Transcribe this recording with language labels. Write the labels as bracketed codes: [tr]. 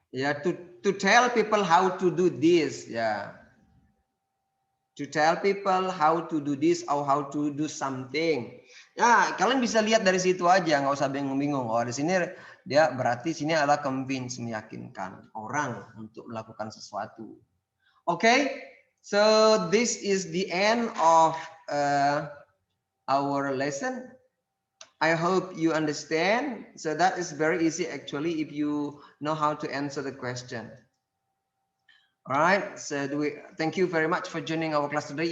[en] ya, to tell people how to do this, ya. To tell people how to do this or how to do something. [id] Ya, kalian bisa lihat dari situ aja, nggak usah bingung-bingung. Oh, di sini dia berarti sini adalah convince, meyakinkan orang untuk melakukan sesuatu. [en] Okay, so this is the end of our lesson. I hope you understand. So that is very easy actually if you know how to answer the question. All right, so thank you very much for joining our class today.